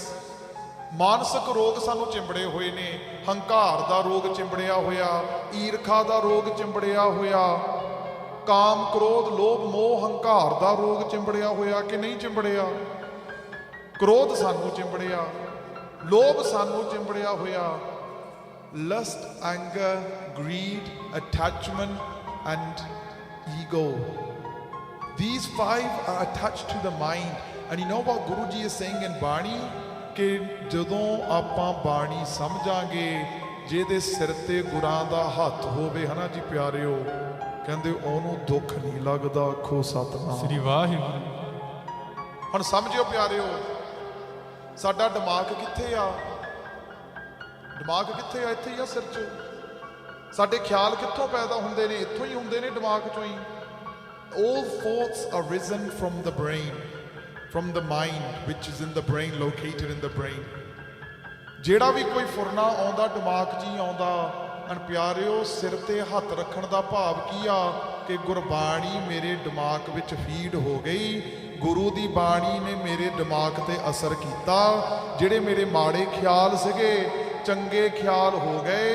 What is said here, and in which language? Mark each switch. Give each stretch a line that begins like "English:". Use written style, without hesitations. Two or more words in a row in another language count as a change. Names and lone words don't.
Punjabi: ਮਾਨਸਿਕ ਰੋਗ ਸਾਨੂੰ ਚਿੰਬੜੇ ਹੋਏ ਨੇ, ਹੰਕਾਰ ਦਾ ਰੋਗ ਚਿੰਬੜਿਆ ਹੋਇਆ, ਈਰਖਾ ਦਾ ਰੋਗ ਚਿੰਬੜਿਆ ਹੋਇਆ, ਕਾਮ ਕ੍ਰੋਧ ਲੋਭ ਮੋਹ ਹੰਕਾਰ ਦਾ ਰੋਗ ਚਿੰਬੜਿਆ ਹੋਇਆ ਕਿ ਨਹੀਂ ਚਿੰਬੜਿਆ? ਕ੍ਰੋਧ ਸਾਨੂੰ ਚਿੰਬੜਿਆ, ਲੋਭ ਸਾਨੂੰ ਚਿੰਬੜਿਆ ਹੋਇਆ।
English: lust, anger, greed, attachment and ego, these five are attached to the mind. And you know what Guru Ji is saying in Bani,
Punjabi: ਕਿ ਜਦੋਂ ਆਪਾਂ ਬਾਣੀ ਸਮਝਾਂਗੇ, ਜਿਹਦੇ ਸਿਰ ਤੇ ਗੁਰਾਂ ਦਾ ਹੱਥ ਹੋਵੇ, ਹਨਾ ਜੀ ਪਿਆਰਿਓ, ਕਹਿੰਦੇ ਉਹਨੂੰ ਦੁੱਖ ਨਹੀਂ ਲੱਗਦਾ। ਆਖੋ ਸਤਿਨਾਮ ਸ੍ਰੀ ਵਾਹਿਗੁਰੂ। ਹੁਣ ਸਮਝਿਓ ਪਿਆਰਿਓ, ਸਾਡਾ ਦਿਮਾਗ ਕਿੱਥੇ ਆ? ਦਿਮਾਗ ਕਿੱਥੇ ਆ? ਇੱਥੇ ਹੀ ਆ, ਸਿਰ 'ਚ। ਸਾਡੇ ਖਿਆਲ ਕਿੱਥੋਂ ਪੈਦਾ ਹੁੰਦੇ ਨੇ? ਇੱਥੋਂ ਹੀ ਹੁੰਦੇ ਨੇ, ਦਿਮਾਗ 'ਚੋਂ ਹੀ।
English: All thoughts are risen from the brain, from the mind, which is in the brain, located in the brain.
Punjabi: ਜਿਹੜਾ ਵੀ ਕੋਈ ਫੁਰਨਾ ਆਉਂਦਾ ਦਿਮਾਗ 'ਚ ਹੀ ਆਉਂਦਾ। ਅਣ ਪਿਆਰਿਓ, ਸਿਰ ਤੇ ਹੱਥ ਰੱਖਣ ਦਾ ਭਾਵ ਕੀ ਆ? ਕਿ ਗੁਰਬਾਣੀ ਮੇਰੇ ਦਿਮਾਗ ਵਿੱਚ ਫੀਡ ਹੋ ਗਈ, ਗੁਰੂ ਦੀ ਬਾਣੀ ਨੇ ਮੇਰੇ ਦਿਮਾਗ ਤੇ ਅਸਰ ਕੀਤਾ। ਜਿਹੜੇ ਮੇਰੇ ਮਾੜੇ ਖਿਆਲ ਸੀਗੇ, ਚੰਗੇ ਖਿਆਲ ਹੋ ਗਏ।